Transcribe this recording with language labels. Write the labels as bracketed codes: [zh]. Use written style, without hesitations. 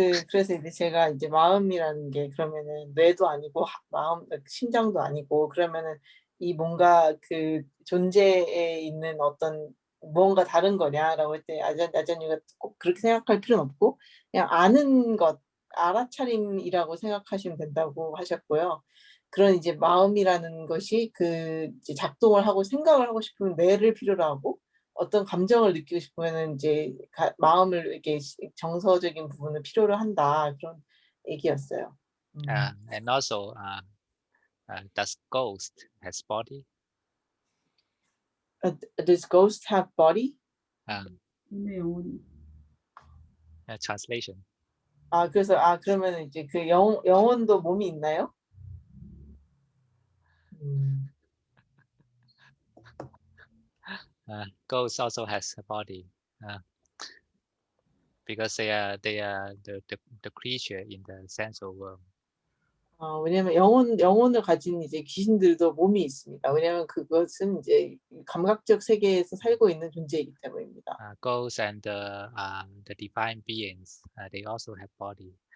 [ko] 그래서 이제 제가 이제 마음이라는 게 그러면은 뇌도 아니고 마음, 심장도 아니고 그러면은 이 뭔가 그 존재에 있는 어떤 무언가 다른 거냐라고 할 때 아자뉴가 꼭 그렇게 생각할 필요는 없고 그냥 아는 것, 알아차림이라고 생각하시면 된다고 하셨고요. 그런 이제 마음이라는 것이 그 이제 작동을 하고 생각을 하고 싶으면 뇌를 필요로 하고 어떤 감정을 느끼고 싶으면은 이제 마음을 이렇게 정서적인 부분을 필요로 한다 그런 얘기였어요. [en] And also, does ghost has body? Does ghost have body? [ko] 네, 영혼이. [en] Translation. [ko] 그래서 그러면 이제 그 영혼도 몸이 있나요? [en] Ghost also has a body. Because they are the creature in the sensual world. [ko] 왜냐면 영혼을 가진 이제 귀신들도 몸이 있습니다. 왜냐면 그것은 이제 감각적 세계에서 살고 있는 존재이기 때문입니다. [en] Ghosts and the divine beings, they also have body.